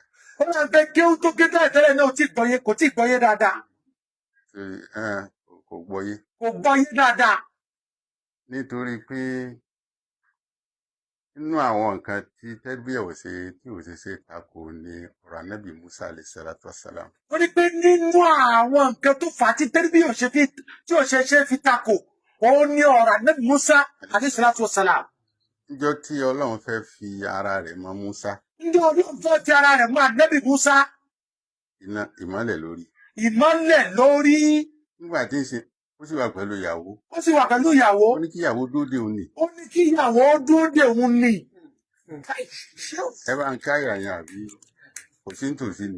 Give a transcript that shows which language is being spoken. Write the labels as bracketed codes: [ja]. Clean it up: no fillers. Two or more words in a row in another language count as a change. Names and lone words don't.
[yo] ó dà pé kéwú tó ké tẹ́lẹ̀ náà kò tí ì gbọ́yé dáadáa. kò gbọ́yé. kò gbọ́yé dáadáa. nítorí pé nínú àwọn nǹkan tí tẹ́bíyà ò ṣe takò ní ọ̀rọ̀ anábì Musa [ar] عليه الصلاة والسلام. [yo] ó ní pé nínú àwọn nǹkan tó fà á tí tẹ́bíyà tí ò ṣe fi takò òun ní ọ̀rọ̀ anábì Musa [ar] عليه الصلاة والسلام. [yo] níjọ́ tí Ọlọ́run fẹ́ fi ara rẹ̀ mọ́ Musa. níjọ́ Ọlọ́run fẹ́ fi ara rẹ̀ mọ́ anábì Musa. ìmọ́lẹ̀ lórí. ìmọ́lẹ̀ lórí. nígbà tí ń ṣe ó sì wà pẹ̀lú ìyàwó. ó ní kí ìyàwó dúró dè òun nì. ẹ bá ń ká ìràyàn àbí kò sí nítòsí ni.